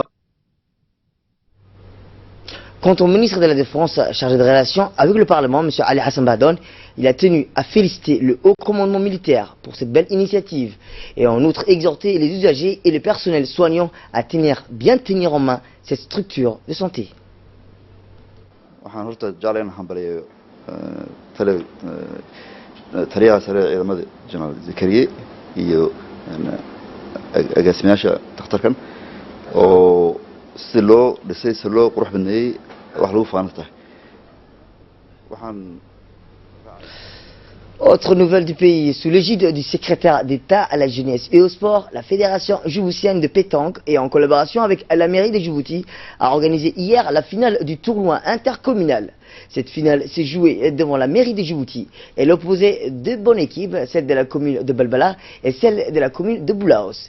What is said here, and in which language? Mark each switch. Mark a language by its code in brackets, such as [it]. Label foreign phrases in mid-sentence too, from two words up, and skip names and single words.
[fr] Quant au ministre de la Défense chargé de relations avec le Parlement, M. Ali Hassan Bahdoun, il a tenu à féliciter le haut commandement militaire pour cette belle initiative et en outre exhorté les usagers et le personnel soignant à bien tenir en main cette structure de santé. [so] taliyaha sare ee ciidamada General Zakaria iyo agaasimayaasha dhakhtarkan oo si loo dhisay si loo qurux badneeyay wax lagu faanay tahay waxaan [fr] Autre nouvelle du pays, sous l'égide du secrétaire d'État à la jeunesse et au sport, la Fédération djiboutienne de pétanque et en collaboration avec la mairie de Djibouti a organisé hier la finale du tournoi intercommunal. Cette finale s'est jouée devant la mairie de Djibouti. Elle opposait deux bonnes équipes, celle de la commune de Balbala et celle de la commune de Boulaos.